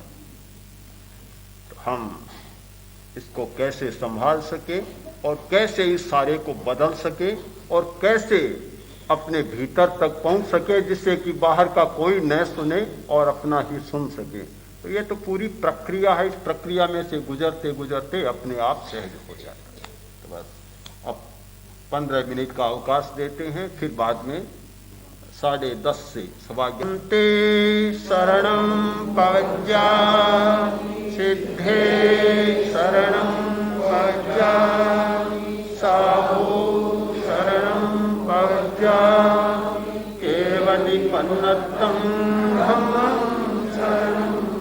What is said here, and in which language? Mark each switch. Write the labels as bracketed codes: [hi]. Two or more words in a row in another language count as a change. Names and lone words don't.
[hi] तो हम इसको कैसे संभाल सके और कैसे इस सारे को बदल सके और कैसे अपने भीतर तक पहुंच सके जिससे कि बाहर का कोई न सुने और अपना ही सुन सके। तो ये तो पूरी प्रक्रिया है, इस प्रक्रिया में से गुजरते गुजरते अपने आप सहज हो जाता है। तो बस अब 15 मिनट का अवकाश देते हैं, फिर बाद में 10:30 से 11:15 [pra] शरणं पवज्जा सिद्धे शरणं पवज्जा साहू शरणं पवज्जा केवलिपन्नतं धम्मं शरणं